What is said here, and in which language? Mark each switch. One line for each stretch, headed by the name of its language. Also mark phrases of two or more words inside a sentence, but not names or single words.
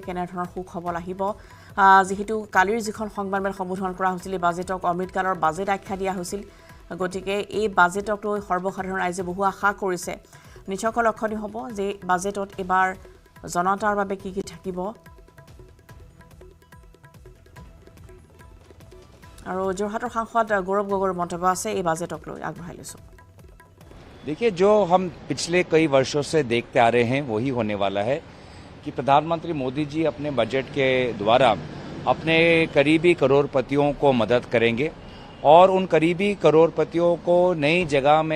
Assamese: কেনেধৰণৰ সুখবৰ আহিব যেহেতু কালিৰ যিখন সংবাদমেল সম্বোধন কৰা হৈছিল এই বাজেটক অমৃতকালৰ বাজেট আখ্যা দিয়া হৈছিল গতিকে এই বাজেটক লৈ সৰ্বসাধাৰণ ৰাইজে বহু আশা কৰিছে নিশ্চয়কৈ লক্ষণীয় হ'ব যে বাজেটত এবাৰ জনতাৰ বাবে কি কি থাকিব আৰু যোৰহাটৰ সাংসদ গৌৰৱ গগৈৰ মন্তব্য আছে এই বাজেটক লৈ আগবঢ়াই লৈছোঁ
Hindi: देखिए जो हम पिछले कई वर्षों से देखते आ रहे हैं वही होने वाला है कि प्रधानमंत्री मोदी जी अपने बजट के द्वारा अपने करीबी करोड़पतियों को मदद करेंगे और उन करीबी करोड़पतियों को नई जगह में